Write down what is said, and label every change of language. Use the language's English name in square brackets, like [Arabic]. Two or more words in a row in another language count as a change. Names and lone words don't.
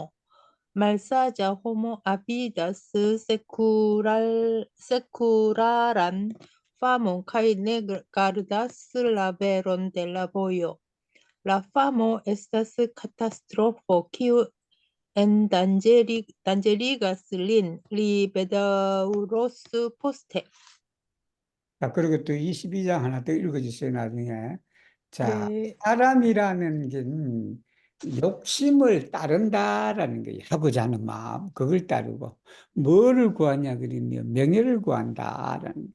[Esperanto] Malsaĝa homo avidas sekularan famon kaj ne gardas la veron de la vojo. La famo estas katastrofo, kiu danĝerigas lin. Li bedaŭros poste. [Korean] 자, 그리고 또 22장 하나 더 읽어주세요, 나중에. 자, 네. 사람이라는 게 욕심을 따른다라는 거예요. 하고자 하는 마음, 그걸 따르고. 뭐를 구하냐, 그러면 명예를 구한다라는.